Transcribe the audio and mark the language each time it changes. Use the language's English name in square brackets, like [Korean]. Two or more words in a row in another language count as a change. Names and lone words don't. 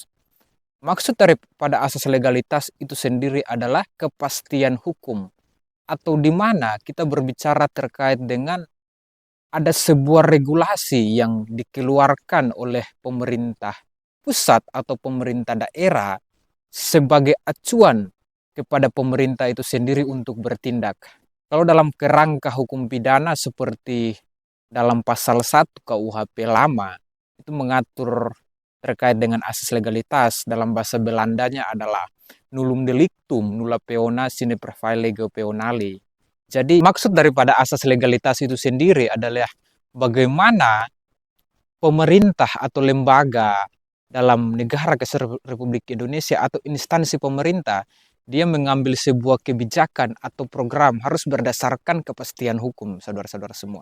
[Indonesian] Maksud daripada asas legalitas itu sendiri adalah kepastian hukum, atau di mana kita berbicara terkait dengan ada sebuah regulasi yang dikeluarkan oleh pemerintah pusat atau pemerintah daerah sebagai acuan kepada pemerintah itu sendiri untuk bertindak. Kalau dalam kerangka hukum pidana seperti dalam pasal 1 KUHP lama, itu mengatur terkait dengan asas legalitas, dalam bahasa Belandanya adalah [Latin] nullum delictum nulla peona sine praevile legeo peonali. [Indonesian] Jadi maksud daripada asas legalitas itu sendiri adalah bagaimana pemerintah atau lembaga dalam negara Kesatuan Republik Indonesia atau instansi pemerintah, dia mengambil sebuah kebijakan atau program harus berdasarkan kepastian hukum, saudara-saudara semua.